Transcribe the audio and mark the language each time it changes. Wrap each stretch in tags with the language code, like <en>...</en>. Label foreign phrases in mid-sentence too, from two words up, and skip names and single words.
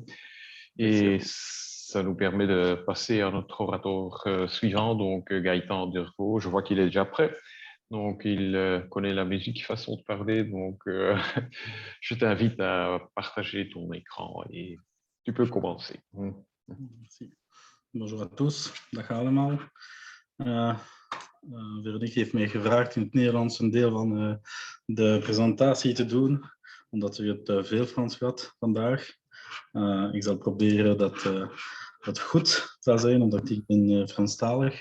<fr>Et ça nous permet de passer à notre orateur suivant, donc Gaëtan Dervaux. Je vois qu'il est déjà prêt. Donc, il connaît la musique, façon de parler. Donc, je t'invite à partager ton écran et tu peux commencer. Merci. Bonjour à tous.</fr> <nl>Dag allemaal. Veronique heeft mij gevraagd in het Nederlands een deel van de presentatie te doen, omdat u het veel Frans had vandaag. Ik zal proberen dat het goed zal zijn, omdat ik ben Franstalig.</nl>